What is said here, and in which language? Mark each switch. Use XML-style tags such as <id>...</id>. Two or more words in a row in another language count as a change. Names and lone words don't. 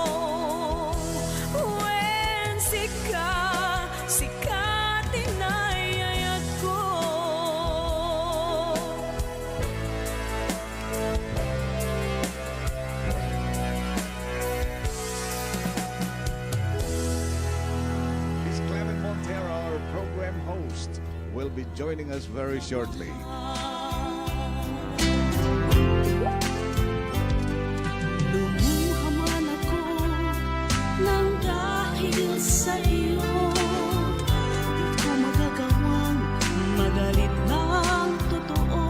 <ilo>Wen sikat, sikat tinay ayat ko.</ilo> <en>Miss Clemen Montero, our program host, will be joining us very shortly.</en> <tl>Lumuha man ako nang dahil sa iyo. Di ko magagawang magalit ng totoo.</tl>